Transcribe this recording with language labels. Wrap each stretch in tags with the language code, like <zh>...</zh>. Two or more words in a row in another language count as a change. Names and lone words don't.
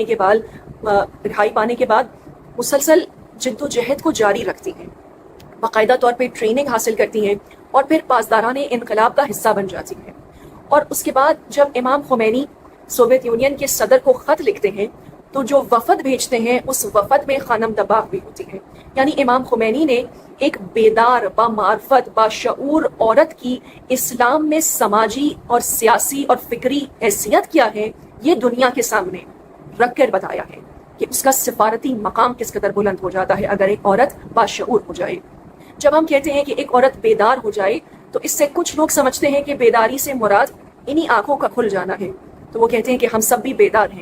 <ur>پانے کے بعد مسلسل جد و جہد کو جاری رکھتی ہیں، باقاعدہ طور پہ ٹریننگ حاصل کرتی ہیں، اور پھر پاسداران انقلاب کا حصہ بن جاتی ہیں۔ اور اس کے بعد جب امام خمینی سوویت یونین کے صدر کو خط لکھتے ہیں تو جو وفد بھیجتے ہیں اس وفد میں خانم دباغ بھی ہوتی ہے۔ یعنی امام خمینی نے ایک بیدار، با معرفت، با شعور عورت کی اسلام میں سماجی اور سیاسی اور فکری حیثیت کیا ہے، یہ دنیا کے سامنے رکھ کر بتایا ہے کہ اس کا سفارتی مقام کس قدر بلند ہو جاتا ہے اگر ایک عورت باشعور ہو جائے۔ جب ہم کہتے ہیں کہ ایک عورت بیدار ہو جائے تو اس سے کچھ لوگ سمجھتے ہیں کہ بیداری سے مراد انہی آنکھوں کا کھل جانا ہے، تو وہ کہتے ہیں کہ ہم سب بھی بیدار ہیں۔</ur>